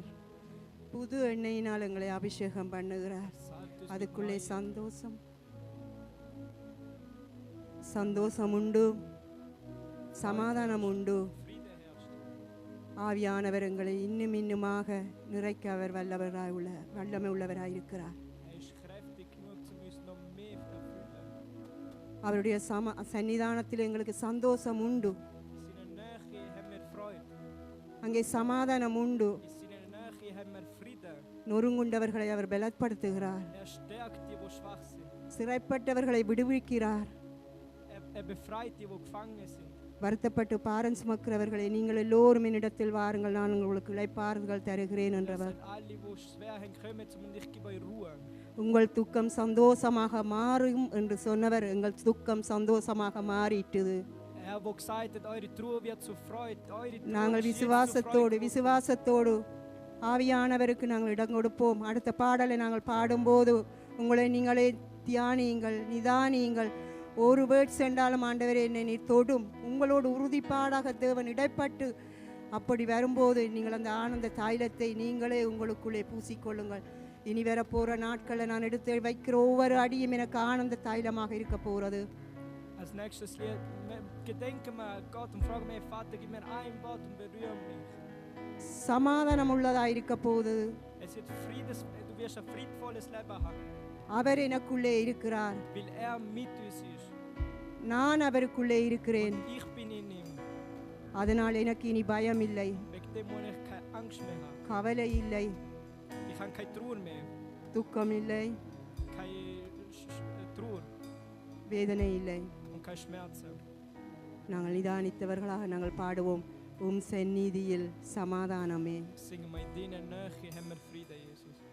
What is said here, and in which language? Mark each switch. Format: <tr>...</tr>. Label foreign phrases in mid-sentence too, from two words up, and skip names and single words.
<ta>புது எண்ணெயினால் எங்களை அபிஷேகம் பண்ணுகிறார். அதுக்குள்ளே சந்தோஷம் உண்டு, சமாதானம் உண்டு. ஆவியானவர் எங்களை இன்னும் இன்னுமாக நிறைக்க அவர் வல்லமை உள்ளவராயிருக்கிறார்.</ta> <de>Er ist kräftig genug, um uns noch mehr zu erfüllen.</de> <ta>அவருடைய சன்னிதானத்தில் எங்களுக்கு சந்தோஷம் உண்டு.</ta> <de>In seiner Nähe haben wir Freude.</de> <ta>அங்கே சமாதானம் உண்டு.</ta> <de>In seiner Nähe haben wir Frieden.</de> <ta>நொறுங்குண்டவர்களை அவர் பலப்படுத்துகிறார்.</ta> <de>Er stärkt die, die schwach sind.</de> <ta>சிறைப்பட்டவர்களை விடுவிக்கிறார்.</ta> <de>Er befreit die, die gefangen sind.</de> <ta>வருத்தப்பட்டு பாரம் சுமக்கிறவர்களை நீங்கள் எல்லோரும் என்னிடத்தில் வாருங்கள், நான் உங்களுக்கு இளைப்பாறுதல் தருகிறேன்</ta> <de>Er</de> <ta>என்றவர்.</ta> <de>sagt, alle, die schwer haben, kommen zu mir und ich gebe euch Ruhe.</de> <ta>உங்கள் துக்கம் சந்தோஷமாக மாறும் என்று சொன்னவர் எங்கள் துக்கம் சந்தோஷமாக மாறிட்டது.</ta> <de>Er, der gesagt hat, eure Trauer wird zu Freude, eure Trauer</de> <ta>நாங்கள்</ta> <de>wird zu</de> <ta>விசுவாசத்தோடு</ta> <de>Freude.</de> <ta>விசுவாசத்தோடு ஆவியானவருக்கு நாங்கள் இடம் கொடுப்போம். அடுத்த பாடலை நாங்கள் பாடும்போது உங்களை நீங்களே தியானியுங்கள், நிதானியுங்கள். ஒரு வேர்ட் சென்றாலும் ஆண்டவரே என்னை நீ தொடும். உங்களோடு உறுதிப்பாடாக தேவன் இடைப்பட்டு அப்படி வரும்போது நீங்கள் அந்த ஆனந்த தைலத்தை நீங்களே உங்களுக்குள்ளே பூசிக்கொள்ளுங்கள். இனி வரப்போகிற நாட்களில் நான் எடுத்து வைக்கிற ஒவ்வொரு அடியும் எனக்கு ஆனந்த தைலமாக இருக்க போகிறது.</ta> <de>Als nächstes Lied gedenken wir Gott und fragen wir, Vater, gib mir ein Wort und berühre mich.</de> <ta>சமாதானம் உள்ளதாக இருக்க போகுது.</ta> <de>Du wirst ein friedvolles Leben haben,</de> <ta>அவர் எனக்குள்ளே இருக்கிறார்,</ta> <de>weil er mit uns ist.</de> <ta>நான் அவருக்குள்ளே இருக்கிறேன்.</ta> <de>Und ich bin in ihm.</de> <ta>அதனால் எனக்கு இனி பயம் இல்லை,</ta> <de>Wegen dem muss ich keine Angst mehr haben.</de> <ta>கவலை இல்லை,</ta> <de>Ich habe keine Trauer mehr.</de> <ta>துக்கம் இல்லை,</ta> <de>Keine Trauer</de> <ta>வேதனை இல்லை.</ta> <de>und keine Schmerzen.</de> <ta>நாங்கள் நிதானித்தவர்களாக நாங்கள் பாடுவோம். சந்நிதியில் சமாதானமே.</ta> <de>Singen wir in deiner Nähe, haben wir Frieden, Jesus.</de>